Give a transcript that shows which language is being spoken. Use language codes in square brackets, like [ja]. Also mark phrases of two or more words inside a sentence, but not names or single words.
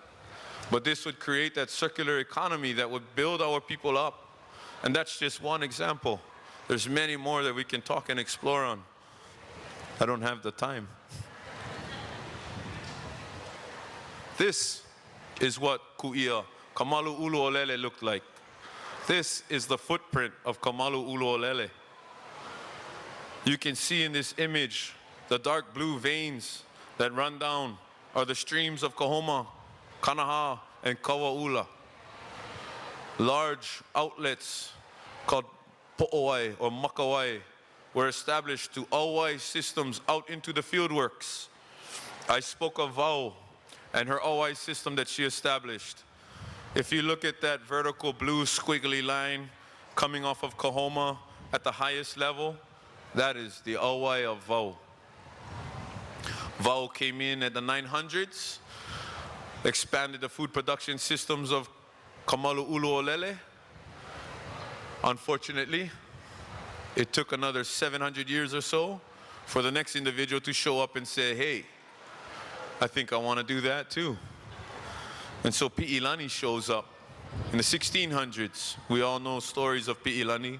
[en] But this would create that circular economy that would build our people up. And that's just one example. There's many more that we can talk and explore on. I don't have the time. This is what ku'ia, Kamalu ʻUlu o Lele, looked like. This is the footprint of Kamalu ʻUlu o Lele. You can see in this image the dark blue veins that run down are the streams of Kahoma, Kanaha, and Kauaula. Large outlets called po'oai or makawai were established to auai systems out into the fieldworks. I spoke of Vau and her auai system that she established. If you look at that vertical blue squiggly line coming off of Kahoma at the highest level, that is the auai of Vau. Vau came in at the 900s, expanded the food production systems of Kamalu ʻUlu o Lele. Unfortunately, it took another 700 years or so for the next individual to show up and say, hey, I think I want to do that too. And so Pi'ilani shows up. In the 1600s, we all know stories of Pi'ilani.